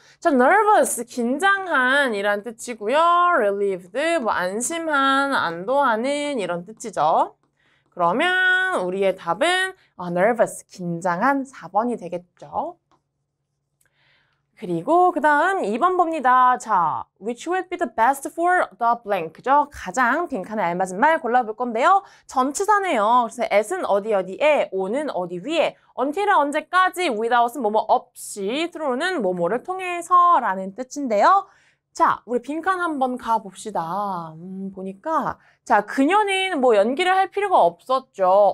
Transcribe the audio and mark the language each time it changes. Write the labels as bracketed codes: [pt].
[ko] 자, nervous, 긴장한 이란 뜻이고요. relieved, 뭐 안심한, 안도하는 이런 뜻이죠. 그러면 우리의 답은 nervous, 긴장한 4번이 되겠죠. 그리고 그 다음 2번 봅니다. 자, [en] which would be the best for the blank죠? [ko] 가장 빈칸에 알맞은 말 골라볼 건데요. 전치사네요. 그래서 at은 어디에, on은 어디 위에, until은 언제까지, without은 뭐뭐 없이, through는 뭐뭐를 통해서 라는 뜻인데요. 자, 우리 빈칸 한번 가봅시다. 보니까 자, 그녀는 뭐 연기를 할 필요가 없었죠.